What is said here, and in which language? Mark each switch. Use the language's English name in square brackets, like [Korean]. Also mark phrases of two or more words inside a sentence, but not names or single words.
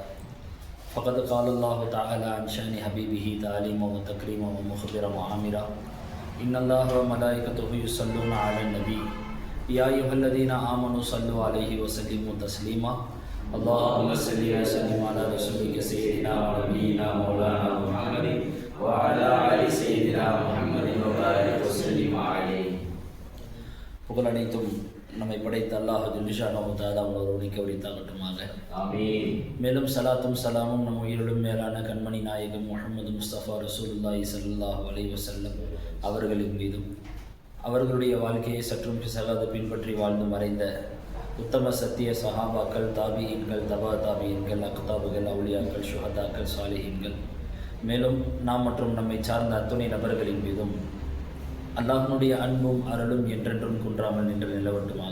[Arabic] فقد قال الله تعالى عن شأن حبيبه تعليما وتكريما ومخبرا وعامرا إن الله وملائكته يصلون على النبي يا أيها الذين آمنوا صلوا عليه وسلموا تسليما. اللهم صل وسلم على رسولك سيدنا ونبينا مولانا محمد وعلى آل سيدنا محمد وبارك وسلم عليه. [Tamil] புகழ் அனைத்தும் நம்மை படைத்த அல்லாஹ் [Arabic] جل شأنه تعالى [Tamil] ஒருவனுக்கு உரித்தாகட்டுமாக. ஆமீன். மேலும் சலாத்தும் சலாமும் நம் உயிரிலும் மேலான கண்மணி நாயகம் முஹம்மது முஸ்தபா [Arabic] رسول الله صلى الله عليه وسلم [Tamil] அவர்களின் மீதும் அவர்களுடைய வாழ்க்கையை சற்றும் பிசகாது பின்பற்றி வாழ்ந்து மறைந்த உத்தம சத்திய சஹாபாக்கள், தாபியீன்கள், தபா தாபியீன்கள், அக்தாபுகள், அவுலியாக்கள், ஷுஹதாக்கள், சாலிஹீன்கள், மேலும் நாம் மற்றும் நம்மை சார்ந்த அத்துணை நபர்களின் மீதும் அல்லாஹ்வுடைய அன்பும் அருளும் என்றென்றும் குன்றாமல் நின்று நிலவட்டுமாக.